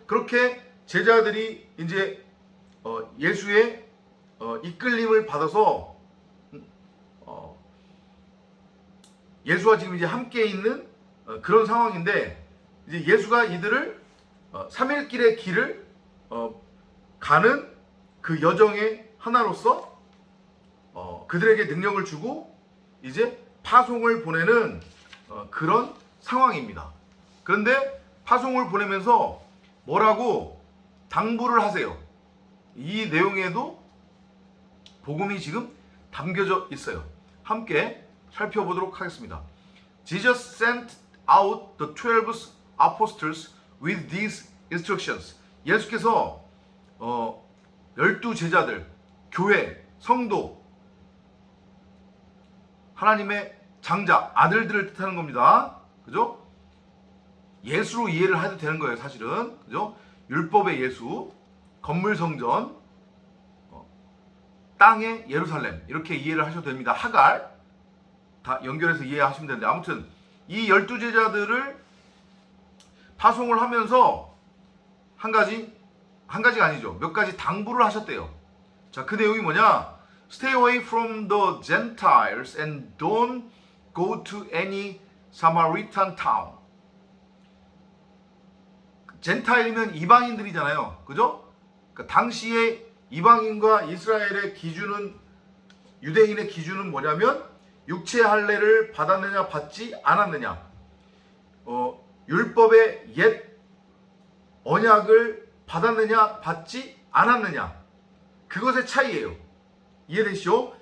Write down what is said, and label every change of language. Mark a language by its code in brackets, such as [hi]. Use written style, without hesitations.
[ko] 그렇게 제자들이 이제 예수의 이끌림을 받아서 예수와 지금 이제 함께 있는 그런 상황인데, 이제 예수가 이들을 3일 길의 길을 가는 그 여정의 하나로서 그들에게 능력을 주고 이제 파송을 보내는 그런 상황입니다. 그런데 파송을 보내면서 뭐라고 당부를 하세요. 이 내용에도 복음이 지금 담겨져 있어요. 함께 살펴보도록 하겠습니다. [en] Jesus sent out the 12 apostles with these instructions. [ko] 예수께서 12제자들, 교회, 성도, 하나님의 장자, 아들들을 뜻하는 겁니다. 그죠? 예수로 이해를 해도 되는 거예요, 사실은. 그죠? 율법의 예수, 건물 성전, 땅의 예루살렘, 이렇게 이해를 하셔도 됩니다. 하갈, 다 연결해서 이해하시면 되는데, 아무튼 이 12제자들을 파송을 하면서 한 가지가 아니죠. 몇 가지 당부를 하셨대요. 자, 그 내용이 뭐냐? [en] Stay away from the Gentiles and don't go to any Samaritan town. [ko] 젠타일이면 이방인들이잖아요. 그죠? 그러니까 당시에 이방인과 이스라엘의 기준은, 유대인의 기준은 뭐냐면 육체 할례를 받았느냐 받지 않았느냐, 율법의 옛 언약을 받았느냐 받지 않았느냐, 그것의 차이예요. 이해되시죠?